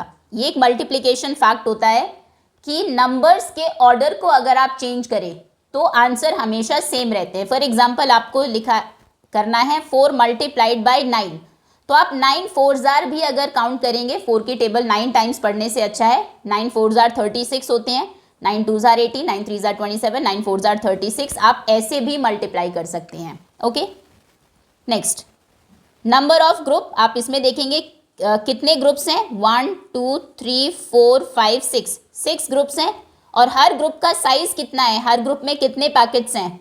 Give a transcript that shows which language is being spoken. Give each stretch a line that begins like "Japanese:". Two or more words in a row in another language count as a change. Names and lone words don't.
Hindi: ये एक
English: multiplication fact
Hindi: होता है कि नंबर्स के ऑर्डर को अगर आप चेंज करें तो आंसर हमेशा सेम रहते हैं।
English: for example
Hindi: आपको लिखा करना है 4
English: multiplied by
Hindi: 9, तो आप 9
English: 4s are
Hindi: भी अगर काउंट करेंगे, 4 की टेबल 9 टाइम्स पढ़ने से अच्छा है। 9
English: 4s are
Hindi: 36 होते हैं, 9
English: 2s are
Hindi: 18, 9
English: 3s are
Hindi: 27, 9
English: 4s are
Hindi: 36। आप ऐसे भी मल्टीप्लाई कर सकते हैं।
English: OK, next number of group.
Hindi: आप इसमें देखेंगे कितने ग्रुप्स हैं? 1 2 3 4 5 6 ग्रुप्स हैं, और हर ग्रुप का साइज कितना है? हर ग्रुप में कितने पैकेट्स हैं?